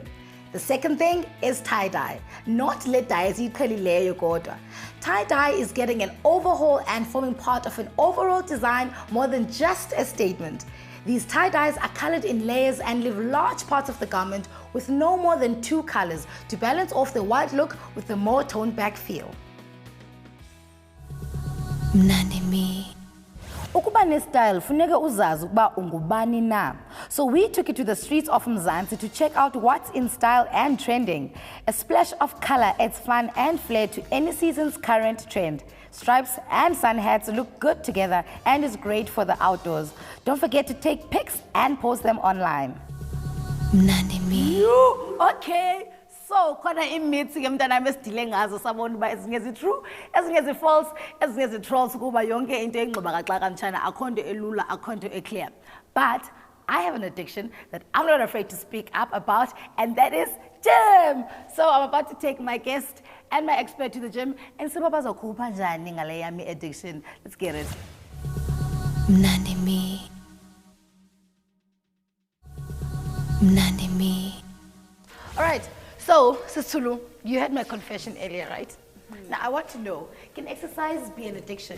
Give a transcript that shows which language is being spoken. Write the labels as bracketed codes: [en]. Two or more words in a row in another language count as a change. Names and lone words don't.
[en] The second thing is tie-dye. Not tie-dye is getting an overhaul and forming part of an overall design more than just a statement. These tie-dyes are colored in layers and leave large parts of the garment with no more than 2 colors to balance off the white look with a more toned back feel. [xh] Mnandi me. Ukuba ne-style funeka uzazi ukuba ungubani na. [en] So we took it to the streets of Mzansi to check out what's in style and trending. A splash of color adds fun and flair to any season's current trend. Stripes and sun hats look good together and is great for the outdoors. Don't forget to take pics and post them online. [xh] Mnandi me. [en] Okay. So, [xh] khona imithi ke mntana mesidile ngazo sabona uba ezinye zi-true, ezinye zi-false, ezinye zi-trolls kuba yonke into enxiba kaxa kanjana akho nto elula, akho nto eclear. [en] But I have an addiction that I'm not afraid to speak up about, and that is gym. So I'm about to take my guest and my expert to the gym and see [zu] bazokhupha njani ngale yami [en] addiction. Let's get it. [xh] Mnandi me. Mnandi me. [en] All right. So, Sisulu, you had my confession earlier, right? Now, I want to know, can exercise be an addiction?